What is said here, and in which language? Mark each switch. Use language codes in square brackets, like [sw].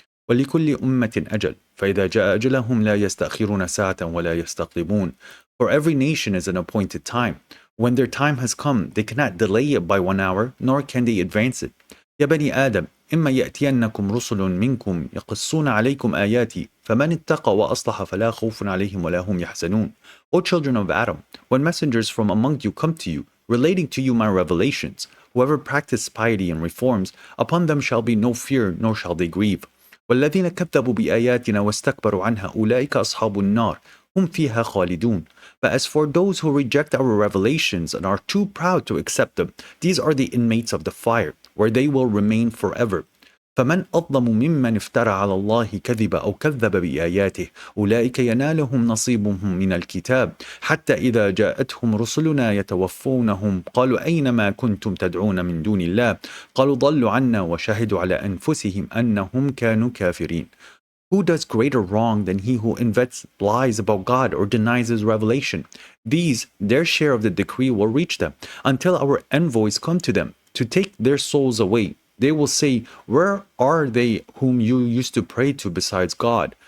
[ar] ولكل أمة أجل فإذا جاء أجلهم لا يستأخرون ساعة ولا يستقدمون. [en] For every nation is an appointed time. When their time has come, they cannot delay it by 1 hour, nor can they advance it. [ar] يا بني آدم إما يأتينكم رسل منكم يقصون عليكم آياتي فمن اتقى وأصلح فلا خوف عليهم ولا هم يحزنون. [en] O children of Adam, when messengers from among you come to you, relating to you my revelations, whoever practices piety and reforms, upon them shall be no fear, nor shall they grieve. [ar] والذين كذبوا بآياتنا واستكبروا عنها أولئك أصحاب النار هم فيها خالدون. [en] But as for those who reject our revelations and are too proud to accept them, these are the inmates of the fire, where they will remain forever. [ar] فمن أظلم ممن افترى على الله كذبا أو كذب بآياته أولئك ينالهم نصيبهم من الكتاب حتى إذا جاءتهم رسلنا يتوفونهم قالوا أين ما كنتم تدعون من دون الله قالوا ضلوا عنا وشهدوا على أنفسهم أنهم كانوا كافرين. [en] Who does greater wrong than he who invents lies about God or denies his revelation? These, their share of the decree will reach them until our envoys come to them to take their souls away. They will say, where are they whom you used to pray to besides God?